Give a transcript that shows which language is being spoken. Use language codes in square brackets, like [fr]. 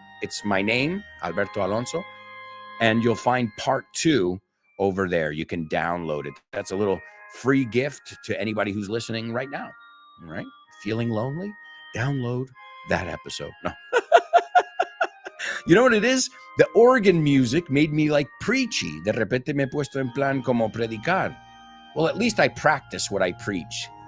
[en] It's my name, Alberto Alonso, and you'll find part 2 over there. You can download it. That's a little free gift to anybody who's listening right now. All right? Feeling lonely? Download that episode. No. You know what it is? The organ music made me like preachy. [es] De repente me he puesto en plan como predicar. [en] Well, at least I practice what I preach.